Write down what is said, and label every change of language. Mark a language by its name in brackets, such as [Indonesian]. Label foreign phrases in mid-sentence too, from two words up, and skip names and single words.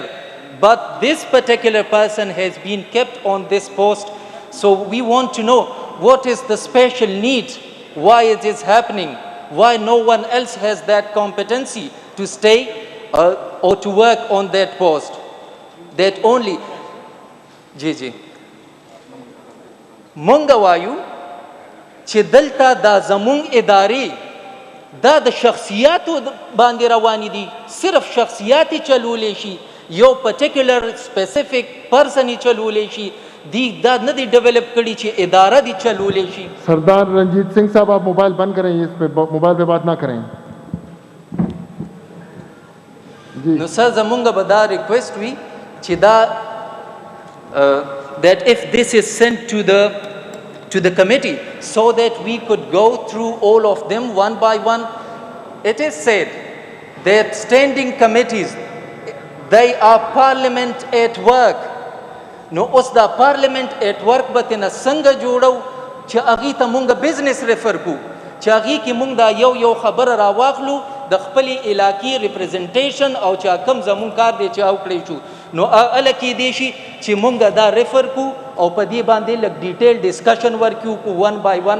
[English] But this particular person has been kept on this post. So we want to know what is the special need, why it is happening, why no one else has that competency to stay or to work on that post. That only, ji. [Pashto] مونږ وایو چې دلته دا زمونږ ادارې دا د شخصیاتو باندې روانې دي، صرف شخصیات یې چلولی شي، یو [English] particular specific person [Pashto] یې چلولی شي، دی دا نه دی ډیولپ کړي چې اداره دی چلولې شي. [Urdu] سردار رنجیت سنگھ صاحب آپ موبائل بند کریں, اس پہ موبائل پہ بات نہ کریں. جی [Pashto] نو سر زمونږ به دا ریکویسٹ وي چې دا [English] that if this is sent to the committee so that we could go through all of them one by one. It is said that standing committees, they are parliament at work. [Pashto] No اوس دا [English] parliament at work [Pashto] به تینا څنګه جوړو چې هغې ته مونږ [English] business refer [Pashto] کو, چې هغې کې مونږ دا یو خبره راواخلو د خپلې علاقې ریپرزنټیشن او چې کوم زمونږ کار دی چې وکړی شو نو هله کېدی شي چې مونږ دا ریفر کو او په دې باندې لږ [English] detail discussion [Pashto] ورکړو کو [English] one by one.